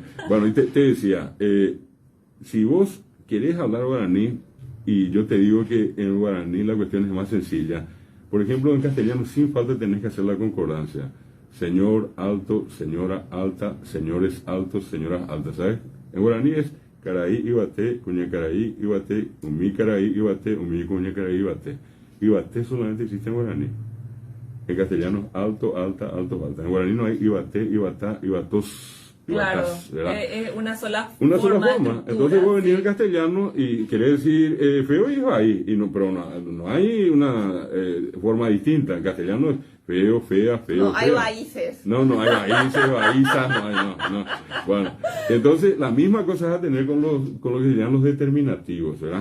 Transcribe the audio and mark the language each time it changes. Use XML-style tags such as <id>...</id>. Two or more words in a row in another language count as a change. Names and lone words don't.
<es>Bueno, y te decía, si vos querés hablar guaraní, y yo te digo que en guaraní la cuestión es más sencilla, por ejemplo, en castellano sin falta tenés que hacer la concordancia. Señor alto, señora alta, señores altos, señoras altas, ¿sabes? En guaraní es</es> <gn>caraí ibate, cuña caraí ibate, umi caraí ibate, umi cuña caraí ibate.</gn> <es>Ibate solamente existe en guaraní. En castellano, alto, alta, alto, alta. En guaraní no hay ibate, ibatá, ibatos, Claro, ibatás, ¿verdad? es una sola Una sola de forma. estructura, Entonces vos venís sí. en castellano y querés decir feo y ahí, y no, pero no hay una forma distinta. En castellano es feo, fea, feo, No, hay fea. países. No, hay raíces, raízas, no hay, no. Bueno, entonces la misma cosa vas a tener con lo que se llaman los determinativos, ¿verdad?</es>